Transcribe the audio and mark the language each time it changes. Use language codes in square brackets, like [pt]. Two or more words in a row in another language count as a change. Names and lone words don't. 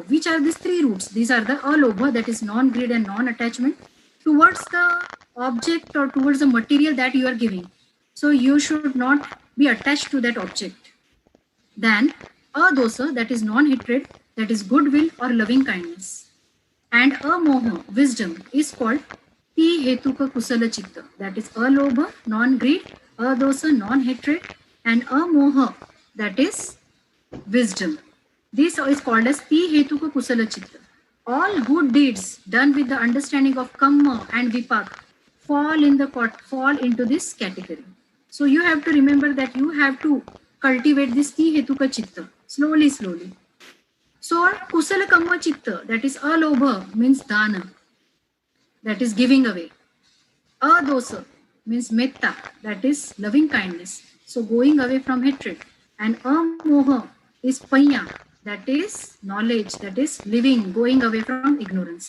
[en] Which are these three roots? These are the alobha, that is non-greed and non-attachment, towards the object or towards the material that you are giving. So you should not be attached to that object. Then adosa, that is non-hatred, that is goodwill or loving kindness. And amoha, wisdom, is called [pi] hetuka kusala chitta. [en] That is alobha, non-greed, adosa, non-hatred, and amoha, that is wisdom. This is called as [pi] hetuka kusala chitta. [en] All good deeds done with the understanding of karma and vipak fall into this category. So you have to remember that you have to cultivate this [pi] hetuka chitta [en] slowly. [pi] So kusala kamma chitta, [en] that is alobha, means dana, that is giving away. Adosa means metta, that is loving kindness, so going away from hatred. And amoha is panya, that is knowledge, that is living, going away from ignorance.